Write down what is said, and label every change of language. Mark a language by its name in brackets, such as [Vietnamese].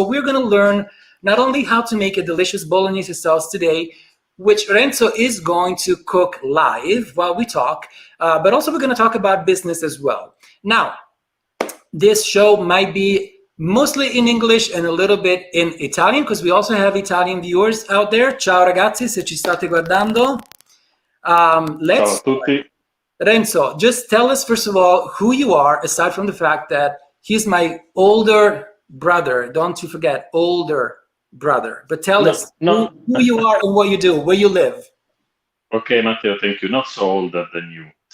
[English] So we're going to learn not only how to make a delicious Bolognese sauce today, which Renzo is going to cook live while we talk, but also we're going to talk about business as well. Now, this show might be mostly in English and a little bit in Italian, because we also have Italian viewers out there. [Italian] Ciao ragazzi, se ci state guardando. [English] Let's [Italian] Ciao a tutti. [English] Renzo, just tell us first of all who you are, aside from the fact that he's my older brother. Don't you forget, older brother. But tell us who you are and what you do, where you live. Okay, Matteo, thank you. Not so older than you.